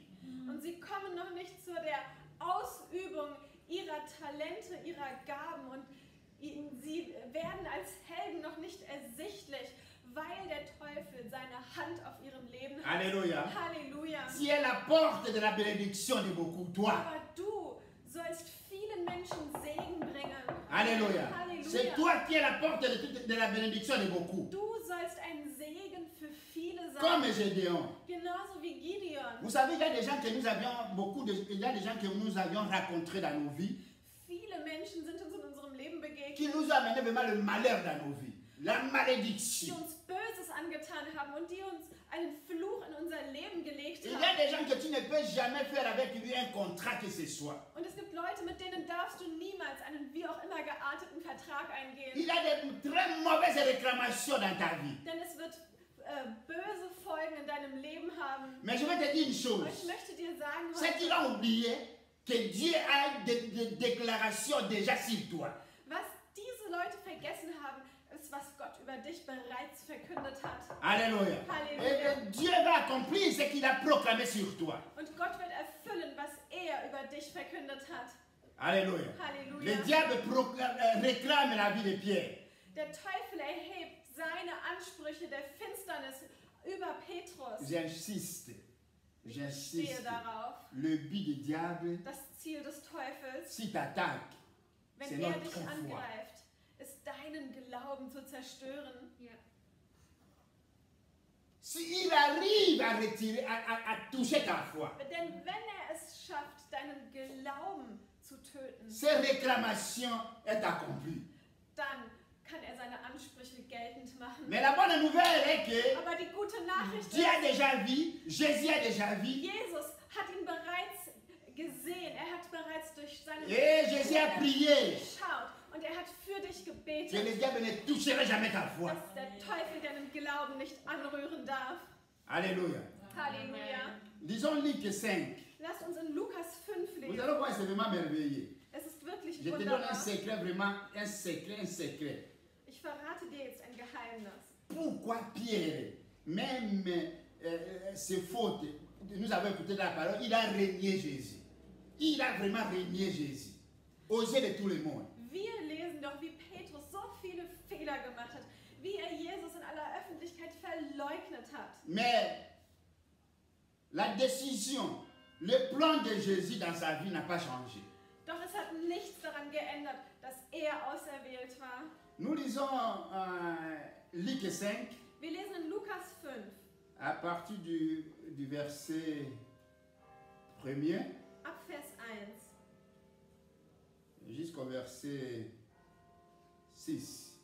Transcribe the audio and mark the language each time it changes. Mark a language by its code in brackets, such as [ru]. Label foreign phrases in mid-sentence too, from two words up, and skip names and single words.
[de] Und sie kommen noch nicht zu der Ausübung ihrer Talente, ihrer Gaben und sie werden als Helden noch nicht ersichtlich, weil der Teufel seine Hand auf ihrem Leben hat. [fr] Alléluia. [de] Halleluja. [fr] Tu es la porte de la bénédiction de beaucoup, toi. [de] Aber du sollst vielen Menschen Segen bringen. [fr] Alléluia. C'est [de] Halleluja. [fr] toi qui es la porte de la bénédiction de beaucoup. [de] Du sollst ein Segen für viele [fr] Comme [de] sein. [fr] Gédéon. [de] Genauso wie Gideon. [fr] Vous savez, il y a des gens que nous avions il y a des gens que nous avions rencontrés dans nos vies [de] Viele Menschen sind uns in unserem Leben begegnet, [fr] qui nous amenaient vraiment le malheur dans nos vies, la [de] die [fr] malédiction. [de] uns Böses angetan haben und die uns einen Fluch in unser Leben gelegt [fr] Il y a [de] haben. [fr] des gens que tu ne peux jamais faire avec lui un contrat que ce soit. [de] Und es gibt Leute, mit denen darfst du niemals einen wie auch immer gearteten Vertrag eingehen. [fr] Il y a de très mauvaises réclamations dans ta vie. [de] Denn es wird böse Folgen in deinem Leben haben. [fr] Mais je vais te dire une [de] Und [fr] chose. [de] ich möchte dir sagen, [fr] C'est qu'ils ont oublié que Dieu a des déclarations déjà sur toi. [de] was diese Leute vergessen haben, ist, was Gott über über dich bereits verkündet hat. [fr] Alléluia. [de] Halleluja. [fr] Et Dieu va accomplir ce qu'il a proclamé sur toi. [de] Und Gott wird erfüllen, was er über dich verkündet hat. [fr] Alléluia. [de] Halleluja. [fr] Le diable réclame la vie de Pierre. [de] Der Teufel erhebt seine Ansprüche der Finsternis über Petrus. [fr] J'insiste. [de] Ich stehe darauf. [fr] Le but du diable, [de] Das Ziel des Teufels, [fr] si t'attaque, c'est [de] wenn er [fr] notre [de] dich [fr] foi. [de] angreift, ist deinen Glauben zu zerstören. [fr] S'il arrive à retirer, à toucher ta foi, [de] Denn wenn er es schafft, deinen Glauben zu töten, [fr] cette réclamation est accomplie. [de] dann kann er seine Ansprüche geltend machen. [fr] Mais la bonne nouvelle est que [de] Aber die gute Nachricht [fr] Dieu a [de] ist, [fr] déjà vu, Jésus a déjà vu, [de] Jesus hat ihn bereits gesehen. Er hat bereits durch seine [fr] et Jésus a prié [de] geschaut und er hat für dich [fr] que [de] gebetet, [fr] le diable ne toucherait jamais ta foi. [de] dass der Teufel deinen Glauben nicht anrühren darf. [fr] Alléluia. [de] Halleluja. [fr] Lisons Luc 5. [de] Lasst uns in Lukas 5 [fr] Vous [de] lesen. [fr] allez voir, c'est vraiment merveilleux. [de] Es ist wirklich [fr] Je te donne un [de] wunderbar. [fr] secret, vraiment, un secret. [de] Ich verrate dir jetzt ein Geheimnis. [fr] Pourquoi Pierre, même ses fautes, nous avons écouté la parole, il a régné Jésus. Il a vraiment régné Jésus. Aux yeux de tout le monde. [de] Wir lesen doch, wie Petrus so viele Fehler gemacht hat, wie er Jesus in aller Öffentlichkeit verleugnet hat. [fr] Mais la décision, le plan de Jésus dans sa vie n'a pas changé. [de] Doch es hat nichts daran geändert, dass er auserwählt war. [fr] Nous lisons Luc 5 [de] Wir lesen in Lukas 5, [fr] à partir du verset 1er [de] ab Vers 1 [fr] jusqu'au verset 6.